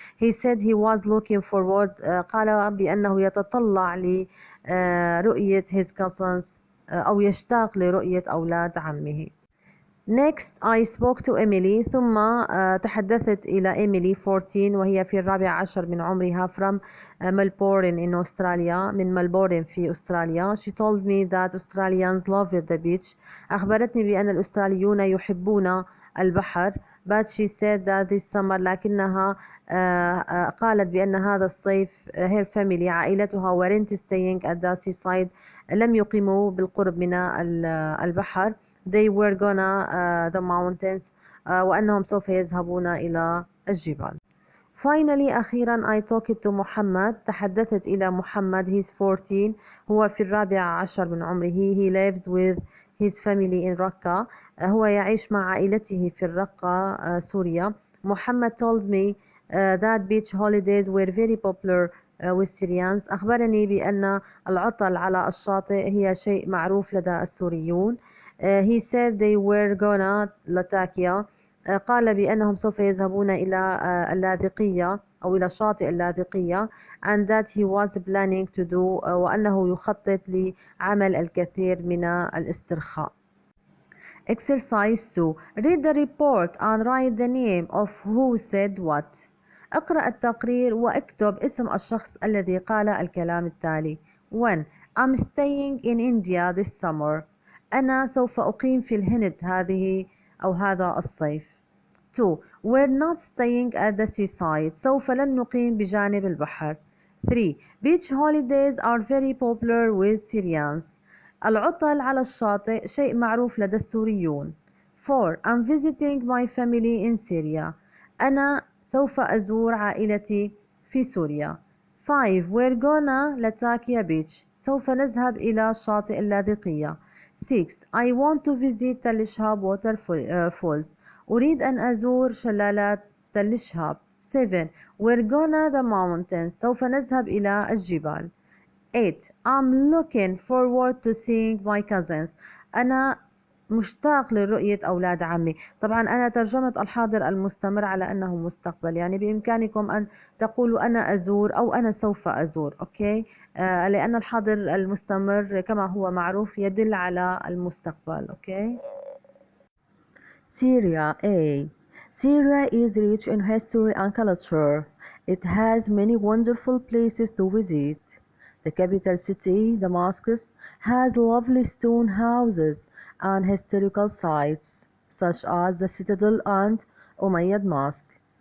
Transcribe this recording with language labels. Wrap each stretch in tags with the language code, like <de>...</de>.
<en>He said he was looking forward</en> <ar>قال بأنه يتطلع لرؤية</ar> <en>his cousins</en> <ar>أو يشتاق لرؤية أولاد عمه.</ar> <en>Next I spoke to Emily.</en> <ar>ثم تحدثت إلى Emily 14 وهي في 14 من عمرها</ar> <en>from Melbourne in Australia</en> <ar>من ملبورن في أستراليا.</ar> <en>She told me that Australians love the beach.</en> <ar>أخبرتني بأن الأستراليون يحبون البحر.</ar> <en>But she said that this summer</en> <ar>لكنها قالت بأن هذا الصيف</ar> <en>her family</en> <ar>عائلتها</ar> <en>weren't staying at the seaside</en> <ar>لم يقيموا بالقرب من البحر.</ar> <en>They were gonna the mountains</en> <ar>وأنهم سوف يذهبون إلى الجبال.</ar> <en>Finally</en> <ar>أخيرا</ar> <en>I talked to Mohammed.</en> <ar>تحدثت إلى محمد.</ar> <en>He's 14.</en> <ar>هو في 14 من عمره.</ar> <en>He lives with his family in Raqqa.</en> <ar>هو يعيش مع عائلته في الرقة سوريا.</ar> <en>Mohammed told me that beach holidays were very popular with Syrians.</en> <ar>أخبرني بأن العطل على الشاطئ هي شيء معروف لدى السوريون.</ar> <en>He said they were gonna Latakia.</en> <ar>قال بأنهم سوف يذهبون إلى اللاذقية أو إلى شاطئ اللاذقية</ar> <en>and that he was planning to do</en> <ar>وأنه يخطط لعمل الكثير من الاسترخاء.</ar> <en>Exercise 2. Read the report and write the name of who said what.</en> <ar>اقرأ التقرير واكتب اسم الشخص الذي قال الكلام التالي.</ar> <en>1. I'm staying in India this summer.</en> <ar>أنا سوف أقيم في الهند هذا الصيف.</ar> <en>2. We're not staying at the seaside.</en> <ar>سوف لن نقيم بجانب البحر. 3.</ar> <en>Beach holidays are very popular with Syrians.</en> <ar>العطل على الشاطئ شيء معروف لدى السوريون.</ar> <en>4. I'm visiting my family in Syria.</en> <ar>أنا سوف أزور عائلتي في سوريا.</ar> <en>5. We're gonna Latakia beach.</en> <ar>سوف نذهب إلى شاطئ اللاذقية.</ar> <en>6. I want to visit Tell Shihab waterfalls.</en> <ar>أريد أن أزور شلالات تل شهاب.</ar> <en>7. We're gonna the mountains.</en> <ar>سوف نذهب إلى الجبال. 8.</ar> <en>I'm looking forward to seeing my cousins.</en> <ar>أنا مشتاق لرؤية أولاد عمي. طبعا أنا ترجمت الحاضر المستمر على أنه مستقبل، يعني بإمكانكم أن تقولوا أنا أزور أو أنا سوف أزور. أوكي، لأن الحاضر المستمر كما هو معروف يدل على المستقبل. أوكي. Syria A.</ar> <en>Syria is rich in history and culture. It has many wonderful places to visit. The capital city, Damascus, has lovely stone houses and historical sites, such as the citadel and Umayyad Mosque.</en>